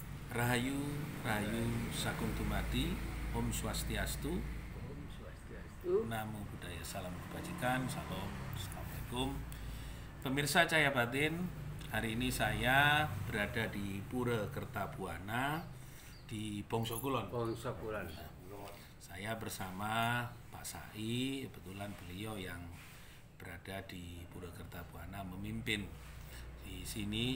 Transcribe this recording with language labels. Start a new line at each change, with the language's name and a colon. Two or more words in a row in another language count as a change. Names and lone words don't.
Indonesian: Rahayu, Rahayu Sagung Dumadi, Om Swastiastu, Om Swastiastu. Namo Buddhaya, salam kebajikan, salam, assalamualaikum. Pemirsa Cahaya Batin, hari ini saya berada di Pura Kertabuana di Bongso Kulon. Bongso Kulon. Saya bersama Pak Sai, kebetulan beliau yang berada di Pura Kertabuana memimpin di sini.